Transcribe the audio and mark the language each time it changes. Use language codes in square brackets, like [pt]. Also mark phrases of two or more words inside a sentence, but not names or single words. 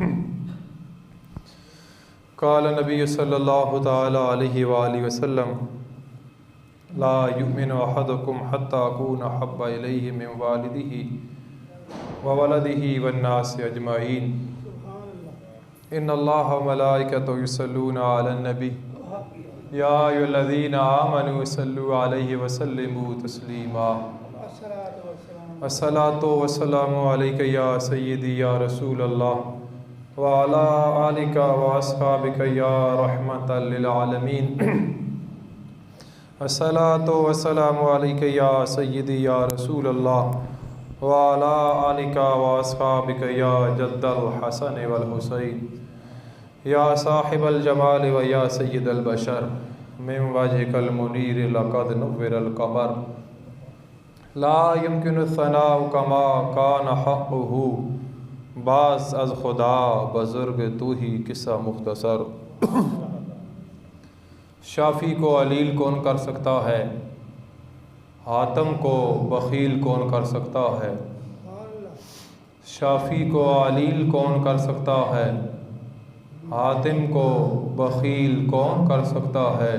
[ar] قال النبي صلى الله تعالى عليه وآله وسلم لا يؤمن أحدكم حتى أكون أحب إليه من والده وولده والناس أجمعين. إن الله وملائكته يصلون على النبي يا أيها الذين آمنوا صلوا عليه وسلموا تسليما. الصلاة والسلام عليك يا سيدي يا رسول الله وعلى آلك وأصحابك يا رحمة للعالمين. الصلاة والسلام عليك يا سيدي يا رسول الله وعلى آلك وأصحابك يا جد الحسن والحسين يا صاحب الجمال ويا سيد البشر من وجهك المنير لقد نور القمر لا يمكن ثناء كما كان حقه [fa] بعد از خدا بزرگ تو ای قصه مختصر. [ur] شافی کو علیل کون کر سکتا ہے، حاتم کو بخیل کون کر سکتا ہے. شافی کو علیل کون کر سکتا ہے، حاتم کو بخیل کون کر سکتا ہے.